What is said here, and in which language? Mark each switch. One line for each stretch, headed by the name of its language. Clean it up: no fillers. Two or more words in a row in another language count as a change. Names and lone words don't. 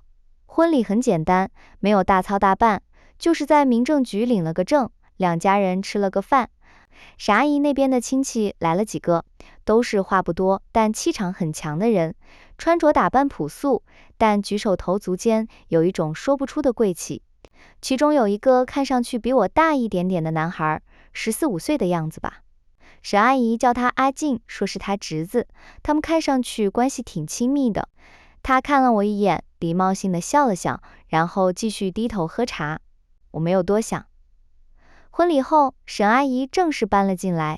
Chinese: 婚禮很簡單，沒有大操大辦，就是在民政局領了個證，2家人吃了個飯。沈阿姨那邊的親戚來了幾個，都是話不多但氣場很強的人，穿着打扮樸素，但舉手投足間有一種說不出的貴氣。其中有一個看上去比我大一點點的男孩，14、15歲的樣子吧。沈阿姨叫他阿進，說是他侄子，他們看上去關係挺親密的。他看了我一眼，禮貌性地笑了笑，然後繼續低頭喝茶。我沒有多想。婚禮後，沈阿姨正式搬了進來。